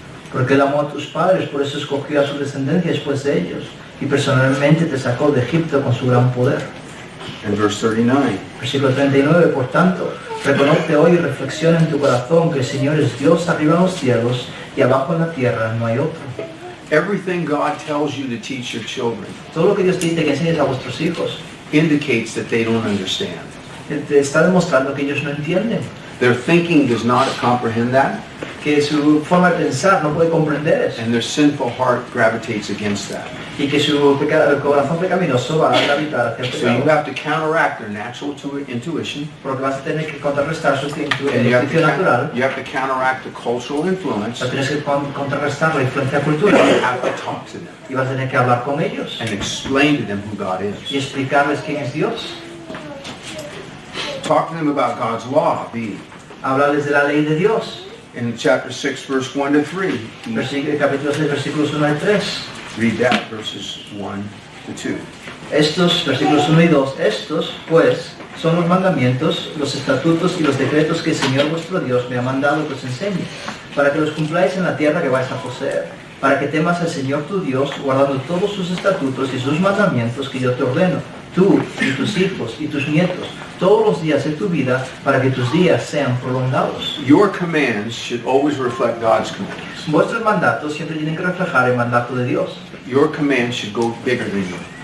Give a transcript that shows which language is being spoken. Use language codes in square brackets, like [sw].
[es] Porque Él amó a tus padres, por eso escogió a su descendencia después de ellos, y personalmente te sacó de Egipto con su gran poder. [en] And verse 39. [es] Versículo 39. Por tanto, reconoce hoy y reflexiona en tu corazón que el Señor es Dios arriba en los cielos y abajo en la tierra no hay otro. [en] Everything God tells you to teach your children [es] Todo lo que Dios te dice que enseñes a vuestros hijos, [en] indicates that they don't understand. [es] te está demostrando que ellos no entienden, [en] Their thinking does not comprehend that, [es] que su forma de pensar no puede comprender eso, [en] and their sinful heart gravitates against that. [es] y que su corazón pecaminoso va a gravitar hacia el [en] So you [es] pecado. [en] have to counteract their natural intuition, [es] Porque vas a tener que contrarrestar su [en] and you have, [es] intuición natural, [en] you have to counteract the cultural influence, [es] pero tienes que contrarrestar la influencia [en] and you [es] cultural, [en] have to talk to them [es] y vas a tener que hablar con ellos [en] and explain to them who God [es] y [en] is. [es] explicarles quién es Dios. [en] Talk to them about God's law, B. [es] Hablarles de la ley de Dios. [en] In chapter 6, verse 1 to 3. [es] Capítulo 6, versículos 1 al 3. [en] Read that, verses 1 to 2. [es] Estos, versículos 1 y 2, estos, pues, son los mandamientos, los estatutos y los decretos que el Señor vuestro Dios me ha mandado que os enseñe, para que los cumpláis en la tierra que vais a poseer, para que temas al Señor tu Dios, guardando todos sus estatutos y sus mandamientos que yo te ordeno, tú y tus hijos y tus nietos, todos los días de tu vida, para que tus días sean prolongados. [en] Your commands should always reflect God's commands. [es] Vuestros mandatos siempre tienen que reflejar el mandato de Dios. [en] Your commands should go bigger than you.